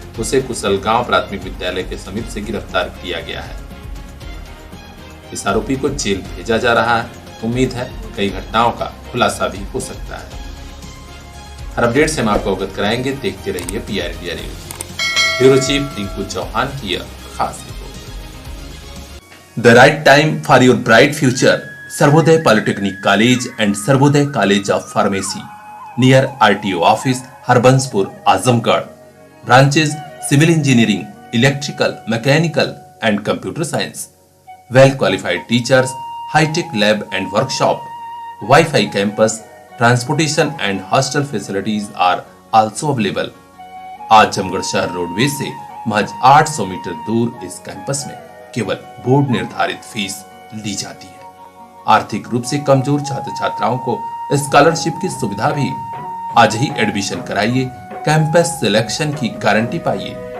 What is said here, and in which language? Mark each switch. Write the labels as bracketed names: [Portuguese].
[Hindi] उसे कुशलगांव प्राथमिक विद्यालय के समीप से गिरफ्तार किया गया है। इस आरोपी को जेल भेजा जा रहा है। उम्मीद है कई घटनाओं का खुलासा भी हो सकता है। हर अपडेट से हम आपको अवगत कराएंगे, देखते रहिए PR India news. Bureau chief Rinku Chauhan की यह खास report. [English] The right time for your bright future. Sarvodaya Polytechnic College and Sarvodaya College of Pharmacy near RTO office, Harbanspur, Azamgarh. Branches: Civil Engineering, Electrical, Mechanical and Computer Science. Well qualified teachers, high-tech lab and workshop, Wi-Fi campus, transportation and hostel facilities are also available. [Hindi] Azamgarh शहर roadways से महज 800 metre दूर इस campus में केवल board निर्धारित fees ली जाती है। आर्थिक रूप से कमजोर छात्र छात्राओं को स्कॉलरशिप की सुविधा भी। आज ही एडमिशन कराइए, कैंपस सिलेक्शन की गारंटी पाइए।